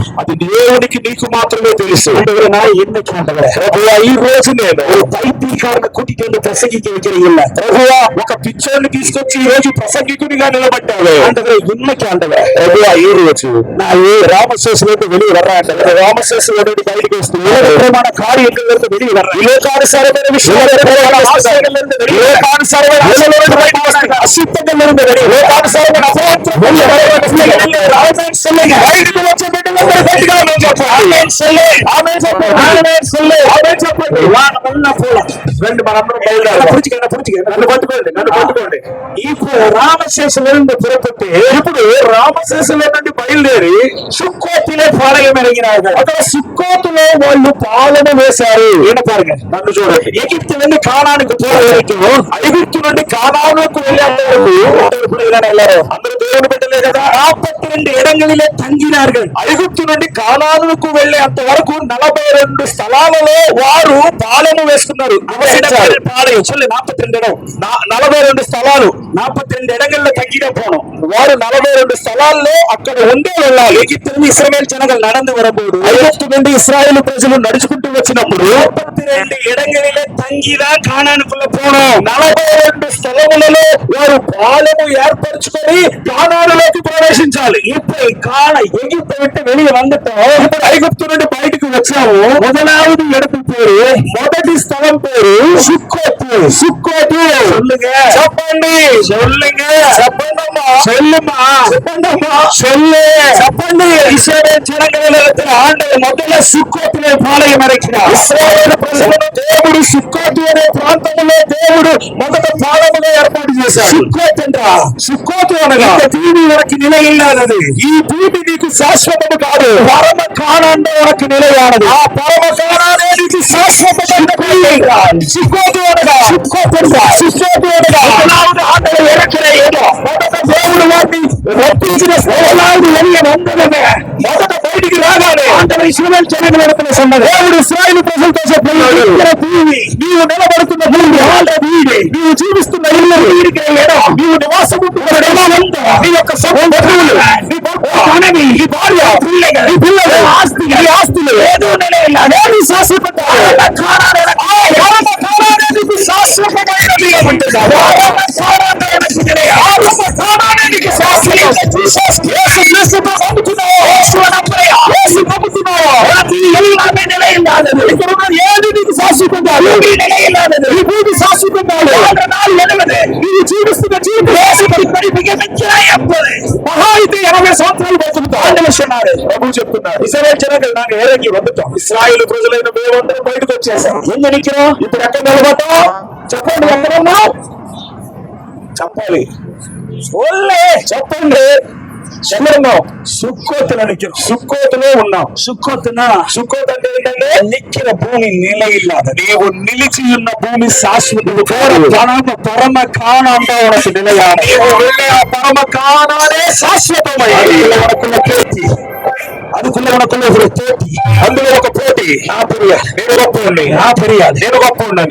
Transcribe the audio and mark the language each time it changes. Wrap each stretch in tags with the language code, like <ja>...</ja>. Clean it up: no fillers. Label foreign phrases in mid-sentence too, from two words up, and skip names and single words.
<te>అది దేవునికి నీకు మాత్రమే తెలుసు.</te> <ta>ஆண்டவரே, நான் என்னைக்கு ஆண்டவரே</ta> <te>ప్రభువా, ఈ రోజు నేను</te> <ta>ஒரு பைத்தியக்காரனை கூட்டிட்டு வந்து பிரசங்கிக்க வைக்கிறீங்கல்ல,</ta> <te>ప్రభువా ఒక పిచ్చోని తీసుకొచ్చి ఈ రోజు ప్రసంగికునిగా నిలబెట్టావే.</te> <ta>ஆண்டவரே இன்னைக்கு ஆண்டவரே</ta> <te>ప్రభువా, ఈ రోజు</te> <ta>நான் ராமசேஸ்ல இருந்து வெளியே வர்றேன்.</ta> <te>రామశేషుల నుండి బయటికి వస్తున్నాను.</te> <ta>உலகப்புறமான காரியங்கள்ல இருந்து வெளியே வர்றேன்.</ta> <te>ఈ లోకానుసారమైన విషయాలు</te> <ta>ஆசைகளிலிருந்து வெளியே వர்றேன்.</ta> <te>లోకానుసారమైన ఆశల నుండి బయటికి వస్తున్నాను.</te> <ta>அசுத்தங்களிலிருந்து வெளியே வர்றேன்.</ta> <te>లోకానుసారమైన అపవిత్రమైన</te> <ta>ஆமென் சொல்லுங்க.</ta> <te>బయటికి వచ్చే బిడ్డలందరూ బయటికి రావాలని చెప్పండి.</te> <ta>ஆமென் சொல்லு.</ta> <te>ఆమేన్ చెప్పండి.</te> <ta>ஆமென் சொல்லு.</ta> <te>ఆమేన్ చెప్పండి.</te> <ta>நல்லா போலாம்.</ta> <te>రండి మనందరం బయలుదేరాలి.</te> <ta>புரிஞ்சுக்க.</ta> <te>నన్ను పట్టుకోండి, నన్ను పట్టుకోండి.</te> <ta>இப்போ ராமசேஸ்ல இருந்து புறப்பட்டு</ta> <te>ఇప్పుడు రామశేషుల నుండి బయలుదేరి</te> <ta>சுக்கோத்திலே பாளையம் இறங்கினார்கள்.</ta> <te>అక్కడ సుక్కోతులో వాళ్ళు పాలన వేశారు.</te> <ta>என்ன பாருங்க,</ta> <te>నన్ను చూడండి.</te> <ta>எகிப்துல இருந்து கானானுக்கு போற வரைக்கும்</ta> <te>ఐగుప్తు నుండి కానానుకు వెళ్ళేంత</te> <ta>எல்லாரும்</ta> <te>అందరూ దేవుని బిడ్డలే కదా.</te> <ta>42 இடங்களிலே தங்கினார்கள்.</ta> <te>ఐగుప్తు నుండి కానానుకు వెళ్ళేంత వరకు 42 స్థలాలలో వారు పాలన వేసుకున్నారు, నివసించారు.</te> <ta>பாளையம் சொல்லு. 42 இடம்.</ta> <te>42 స్థలాలు,</te> <ta>42 இடங்கள்ல தங்கிட போனோம்.</ta> <te>వారు 42 స్థలాల్లో అక్కడ ఉండే వెళ్ళాలి.</te> <ta>எகிப்திலிருந்து இஸ்ரவேல் ஜனங்கள் நடந்து வரும்போது</ta> <te>ఐగుప్తు నుండి ఇశ్రాయేలు ప్రజలు నడుచుకుంటూ వచ్చినప్పుడు</te> <ta>42 இடங்களிலே தங்கிதான் கானானுக்குள்ள போனோம்.</ta> <te>42 స్థలములలో వారు పాలెము ఏర్పరచుకొని కానానులోకి ప్రవేశించాలి.</te> <ta>இப்ப கால எகிப்தை விட்டு வெளியே வந்துட்டோம்.</ta> <te>ఇప్పుడు ఐగుప్తు నుండి బయటికి వచ్చాము.</te> <ta>முதலாவது இடத்து பேரு,</ta> <te>మొదటి స్థలం పేరు సుక్కోతు. సుక్కోతు</te> <ta>சொல்லுங்க,</ta> <te>చెప్పండి,</te> <ta>சொல்லுங்க,</ta> <te>చెప్పండమ్మా,</te> <ta>சொல்லுமா,</ta> <te>చెప్పండమ్మా,</te> <ta>சொல்லு,</ta> <te>చెప్పండి.</te> <ta>இஸ்ரவேல் ஜனங்களிடத்தில் ஆண்டவர் முதல்ல சுக்கோத்திலே பாளையம் இறக்கினார்.</ta> <te>ఇశ్రాయేలు ప్రజలను దేవుడు సుక్కోతు అనే ప్రాంతంలో దేవుడు మొదట పాలెముగా ఏర్పాటు చేశాడు.</te> <ta>சுக்கோத் என்றா</ta> <te>సుక్కోతు అనగా</te> <ta>இந்த தீவு உனக்கு நிலை இல்லாதது.</ta> <te>ఈ భూమి నీకు శాశ్వతము కాదు,</te> <ta>பரம காணாண்ட உனக்கு நிலையானது.</ta> <te>ఆ పరమ కానానే నీకు శాశ్వతమైన భూమి. సుక్కోతు అనగా సుక్కోతు అనగా</te> <ta>முதலாவது ஆண்டவர் இறக்கிற இடம்.</ta> <te>మొదట దేవుడు వారిని రప్పించిన</te> <ta>முதலாவது வெளியே வந்ததுமே</ta> <te>మొదట బయటికి రాగానే</te> <ta>ஆண்டவர் இஸ்ரவேல் ஜனங்களிடத்தில் சொன்னது,</ta> <te>దేవుడు ఇశ్రాయేలు ప్రజలతో చెప్పాడు,</te> <ta>இருக்கிற భూమి,</ta> <te>నీవు నిలబడుతున్న భూమి,</te> <ta>వాళ్ళ வீடு,</ta> <te>నీవు జీవిస్తున్న ఇల్లు,</te> <ta>இருக்கிற இடம்,</ta> <te>నీవు నివాసం ఉంటున్న ఇల్లు, నీ యొక్క</te> <ta>சகோதரர்கள்,</ta> <te>నీ భర్త,</te> <ta>மனைவி,</ta> <te>నీ భార్య,</te> <ta>பிள்ளைகள்,</ta> <te>నీ పిల్లలు,</te> <ta>ஆஸ்திகள்,</ta> <te>నీ ఆస్తులు</te> <ta>ஏதோ நிலையில்</ta> <te>అదేమి శాశ్వతమైనది. ఆ పరమ కానానే నీకు శాశ్వతమైనది. పరమ కానానే నీకు నిలయం. పరమ కానానే నీకు శాశ్వతం. యేసు క్రీస్తుతో నమ్ముతున్నావా? యేసు నమ్ముతున్నావా?</te> <ta>இது எல்லாமே நிலையில்லாதது.</ta> <te>ఇక్కడ ఉన్న ఏది నీకు శాశ్వతం కాదు.</te> <ta>பூமி நிலையில்லாதது.</ta> <te>ఈ భూమి శాశ్వతం కాదు.</te> <ta>வாழ்ற நாள் 70.</ta> <te>నీవు జీవిస్తున్న జీవితం</te> <ta>இப்படி மிக மிஞ்சினா 80.</ta> <te>మహా అయితే 80 సంవత్సరాలు బతుకుతావు.</te> <ta>ஆண்டவர் சொன்னாரு,</ta> <te>ప్రభు చెప్తున్నారు,</te> <ta>இஸ்ரவேல் ஜனங்கள் நாங்க இறங்கி வந்துட்டோம்.</ta> <te>ఇశ్రాయేలు ప్రజలైన మేమందరం బయటకు వచ్చేసాం.</te> <ta>எங்க நிக்கிறோம்?</ta> <te>ఇప్పుడు ఎక్కడ నిలబడ్డాం? చెప్పండి, ఎక్కడ ఉన్నాం? చెప్పాలి,</te> <ta>சொல்லு.</ta> <te>చెప్పండి, ఎక్కడ ఉన్నాం?</te> <ta>சுக்கோத்துல நிக்கிறோம்.</ta> <te>సుక్కోతులో ఉన్నాం.</te> <ta>சுக்கோத்துனா</ta> <te>సుక్కోత్ అంటే ఏంటంటే</te> <ta>நிக்கிற பூமி நிலையில்லாத.</ta> <te>నీవు నిలిచి ఉన్న భూమి శాశ్వతము</te> <ta>பரம காணாண்ட உனக்கு நிலையான.</ta> <te>నీవు వెళ్ళే ఆ పరమ కానానే శాశ్వతమైనది.</te> <ta>உனக்குள்ள போட்டி, அதுக்குள்ள உனக்குள்ள ஒரு போட்டி,</ta> <te>అందులో ఒక పోటీ. నేను గొప్పవాడిని, నేను గొప్పవాడిని,</te>